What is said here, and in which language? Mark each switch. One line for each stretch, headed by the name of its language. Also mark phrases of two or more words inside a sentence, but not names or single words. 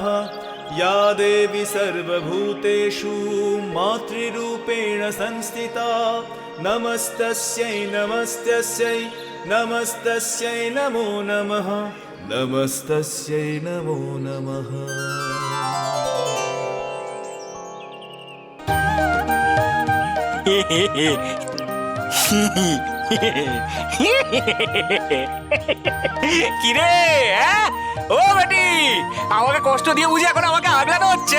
Sanskrit: या देवी सर्वभूतेषु मातृरूपेण संस्थिता नमस्तस्यै नमस्तस्यै नमस्तस्यै नमो नमः। नमस्तस्यै नमो नमः।
Bangla: কিরে, হ্যাঁ? ও বেটি, আমাকে কষ্ট দিয়ে বুঝি এখন আমাকে আগলানো হচ্ছে?